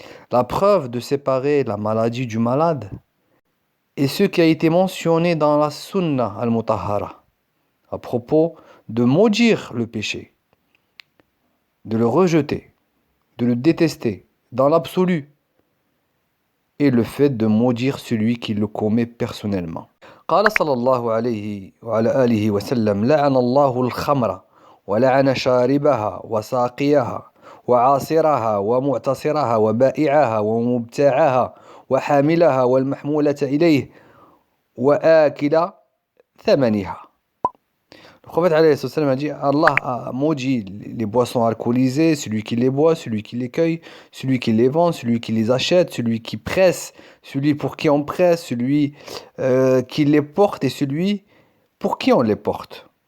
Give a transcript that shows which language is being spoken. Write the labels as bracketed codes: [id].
[fr] La preuve de séparer la maladie du malade est ce qui a été mentionné dans la Sunna al-Mutahhara à propos de maudire le péché, de le rejeter, de le détester dans l'absolu, et le fait de maudire celui qui le commet personnellement. [ar] قال صلى الله عليه وعلى آله وسلم لعن الله الخمر ولعن شاربها وساقيها وعاصرها ومعتصرها وبائعها ومبتاعها وحاملها والمحمولة إليه وآكل ثمنها. [fr] Le prophète alayhi salam a dit Allah a maudit les boissons alcoolisées, celui qui les boit, celui qui les cueille, celui qui les vend, celui qui les achète, celui qui presse, celui pour qui on presse, celui qui les porte et celui pour qui on les porte.